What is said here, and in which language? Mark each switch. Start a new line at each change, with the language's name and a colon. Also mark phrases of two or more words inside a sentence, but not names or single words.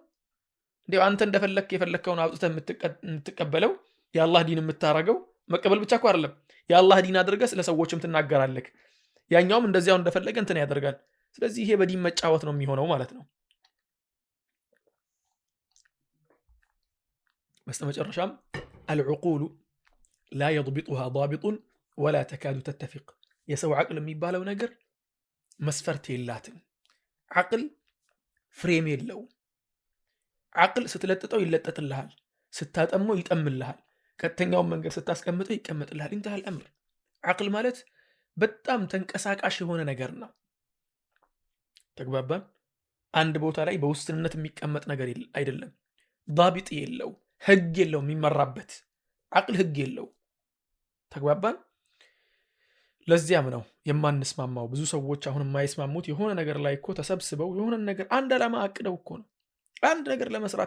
Amharic: እንዲሁ አንተ እንደፈለክ የፈለከውን አውጥተህ የምትቀበለው የአላህ ዲን የምታረገው መቀበል ብቻ እኮ አይደለም፣ የአላህ ዲን አድርገህ ስለ ሰዎችም ትናገራለህ። ያኛውም እንደዚያው እንደፈለገ እንትን ያደርጋል። ስለዚህ ይሄ በዲን መጫወት ነው የሚሆነው ማለት ነው። በስተመጨረሻም
Arabic: العقول لا يضبطها ضابط ولا تكاد تتفق።
Amharic: የሰው አቅል የሚባለው ነገር መስፈርት የላትም። አቅል ፍሬም የለው። አቅል ስትለጥጠው ይለጠጥልሃል፣ ስታጠመው ይጠምልሃል፣ ቀጥተኛውን መንገድ ስታስቀምጠው ይቀመጥልሃል።
Arabic: انتهى الامر።
Amharic: አቅል ማለት በጣም ተንቀሳቃሽ የሆነ ነገር ነው። ተግባባን? አንድ ቦታ ላይ በውስንነት የሚቀመጥ ነገር አይደለም። ضابط የለው፣ ህግ የለው የሚመራበት። ዓቅል ህግ የለው። ተግባባን? ለዚያም ነው የማንስማማው። ብዙ ሰዎች አሁን የማይስማሙት የሆነ ነገር ላይ እኮ ተሰብስበው የሆነ ነገር አንድ ዓላማ አቅደው እኮ ነው አንድ ነገር ለመስራት